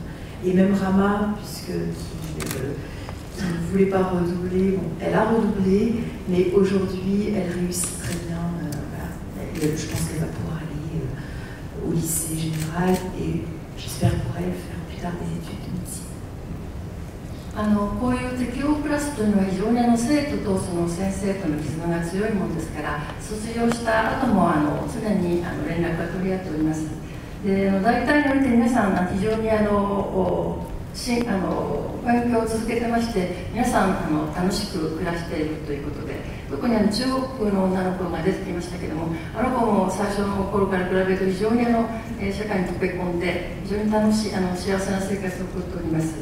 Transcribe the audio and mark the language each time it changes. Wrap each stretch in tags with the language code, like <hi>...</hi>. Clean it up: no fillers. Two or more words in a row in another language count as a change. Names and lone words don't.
<fr>Et même Rama, qui ne voulait pas redoubler, bon, elle a redoublé, mais aujourd'hui elle réussit très bien. Je pense qu'elle va pouvoir aller au lycée général et j'espère pour elle faire plus tard des études de médecine.</fr> <ja>こういう適応クラスというのは非常に生徒と先生との絆が強いものですから、卒業した後も常に連絡が取り合っております。で大体の見て皆さん非常に勉強を続けてまして、皆さん楽しく暮らしているということで、特に中国の女の子が出てきましたけども、あの子も最初の頃から比べると非常に社会に溶け込んで非常に楽しい幸せな生活を送っております。</ja>